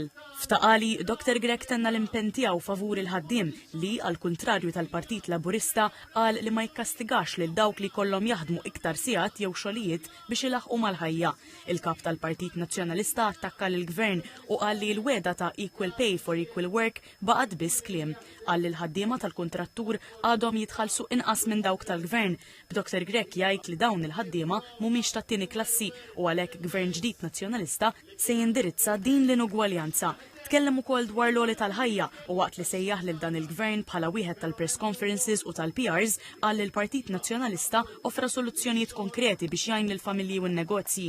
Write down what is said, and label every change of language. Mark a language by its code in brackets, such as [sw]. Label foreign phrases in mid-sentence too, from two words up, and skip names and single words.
[mt] F'taqali, Dr. Grech tenna l-impenn tiegħu favur il-ħaddiem li għal kuntrarju tal-Partit Laburista qal li ma jikkastigax lil dawk li kollhom jaħdmu iktar sigħat jew xogħlijiet biex ilaħqu mal-ħajja. Il-kap tal-Partit Nazzjonalista attakka lill-Gvern u qal li l-weda ta' [en] equal pay for equal work [mt] baqgħet biss kliem. Qal li l-ħaddiema tal-kuntrattur għadhom jitħallsu inqas minn dawk tal-Gvern. Dr. Grech jgħid li dawn il-ħaddiema mhumiex tat-tieni klassi u għalhekk Gvern ġdid nazzjonalista se jindirizza din l-inugwaljanza. Tkellem ukoll dwar l-għoli tal-ħajja u waqt li sejjaħ lil dan il-gvern bħala wieħed tal- [en] press conferences [mt] u tal-PRs qal li l-Partit Nazzjonalista offra soluzzjonijiet konkreti biex jgħin lill-familji u n-negozji.